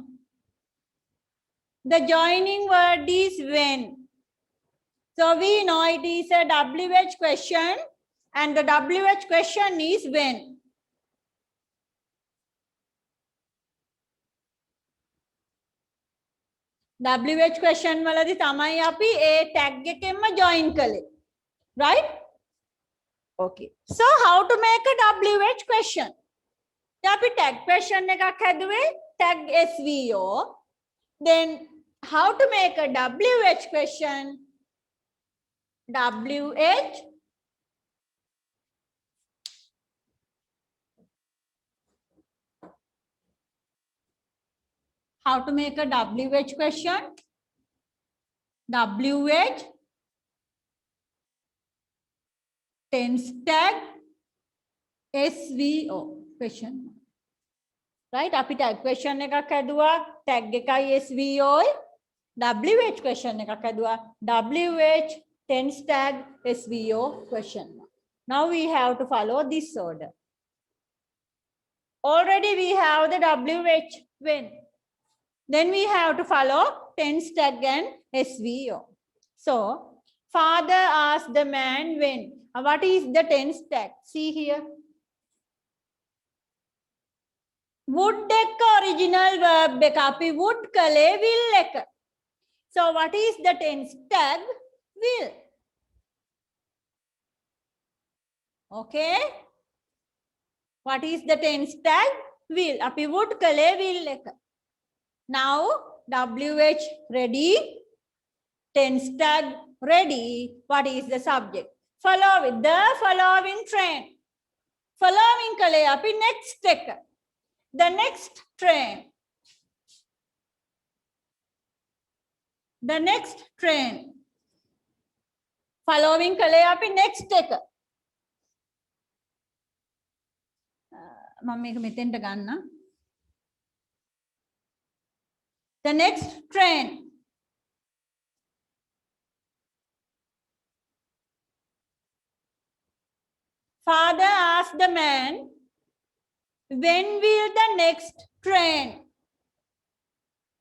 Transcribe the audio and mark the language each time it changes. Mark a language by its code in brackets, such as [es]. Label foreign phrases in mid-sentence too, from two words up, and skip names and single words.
[en] The joining word is when. So we know it is a WH question and the WH question is when. WH question [si] වලදී තමයි අපි ඒ tag එකෙන්ම join කළේ. [en] Right? Okay. So how to make a WH question? [si] අපි [en] tag question [si] එකක් හැදුවේ [en] tag SVO. Then how to make a WH question? WH how to make a WH question? WH tense tag SVO question. [si] Right? අපි [en] tag question [si] එකක් හැදුවා tag එකයි [en] SVO WH question [si] එකක් හැදුවා [en] WH tense tag SVO question. Now we have to follow this order. Already we have the WH when. Then we have to follow tense tag and SVO. So father asked the man when. What is the tense tag? See here. Would එක original verb [si] එක අපි [en] would කළේ will එක. So what is the tense tag? Will. Okay. What is the tense tag? Will. අපි would කළේ will එක. Now WH ready. Tense tag ready. What is the subject? Follow with the following train. [si] Following කළේ අපි [en] next එක. The next train. The next train. [si] Following කළේ අපි next එක. මම මේක මෙතෙන්ට ගන්න. [en] The next train. Father asked the man, when will the next train?